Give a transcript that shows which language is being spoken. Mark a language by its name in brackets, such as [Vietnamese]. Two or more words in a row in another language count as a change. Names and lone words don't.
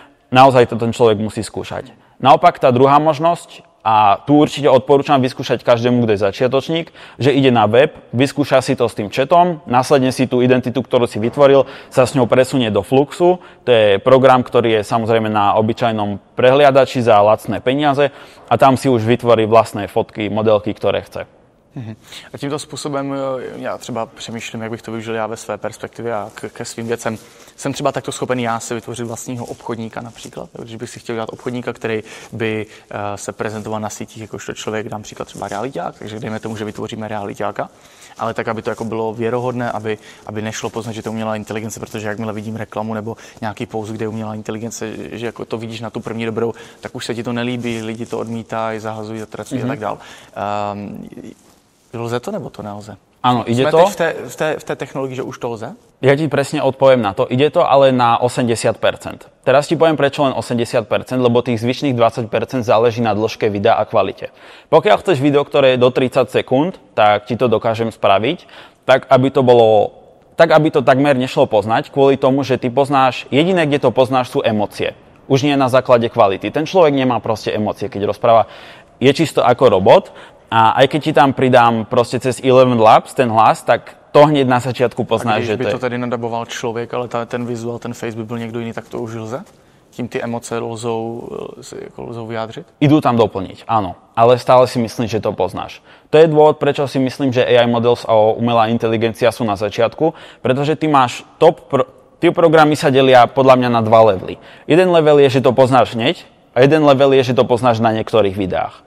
[Slovak] Naozaj to ten človek musí skúšať. Naopak tá druhá možnosť, a tu určite odporúčam vyskúšať každému, kto je začiatočník, že ide na web, vyskúša si to s tým chatom, následne si tú identitu, ktorú si vytvoril, sa s ňou presunie do Fluxu. To je program, ktorý je samozrejme na obyčajnom prehliadači za lacné peniaze a tam si už vytvorí vlastné fotky, modelky, ktoré chce. [Czech] A tímto způsobem já třeba přemýšlím, jak bych to využil já ve své perspektivě a ke svým věcem. Jsem třeba takto schopen já si vytvořit vlastního obchodníka například, když bych si chtěl dělat obchodníka, který by se prezentoval na sítích jakožto člověk, dám příklad třeba realiťák, takže dejme tomu, že vytvoříme realiťáka, ale tak, aby to jako bylo věrohodné, aby nešlo poznat, že to je umělá inteligence, protože jakmile vidím reklamu nebo nějaký post, kde je umělá inteligence, že jako to vidíš na tu první dobrou, tak už se ti to nelíbí, lidi to odmítají, zahazují, zatracují a tak dál. Lze to nebo to nelze? [Slovak] Áno, ide Sme to. [Czech] v té technologii, že už to lze? [Slovak] Ja ti presne odpoviem na to. Ide to ale na 80%. Teraz ti poviem prečo len 80%, lebo tých zvyšných 20% záleží na dĺžke videa a kvalite. Pokiaľ chceš video, ktoré je do 30 sekúnd, tak ti to dokážem spraviť, tak aby to takmer nešlo poznať, kvôli tomu, že ty poznáš, jediné, kde to poznáš, sú emócie. Už nie na základe kvality. Ten človek nemá proste emócie, keď rozpráva. Je čisto ako robot. A aj keď ti tam pridám proste cez Eleven Labs ten hlas, tak to hneď na začiatku poznáš, že to je... [Czech] Když by to tady nadaboval člověk, ale ten vizuál, ten face by byl někdo jiný, tak to už lze? Tím ty emoce lzou vyjádřit? [Slovak] Idú tam doplniť, áno. Ale stále si myslím, že to poznáš. To je dôvod, prečo si myslím, že [English] AI models [Slovak] a umelá inteligencia sú na začiatku, pretože ty máš tie programy sa delia podľa mňa na 2 levely. Jeden level je, že to poznáš hneď a jeden level je, že to poznáš na niektorých videách.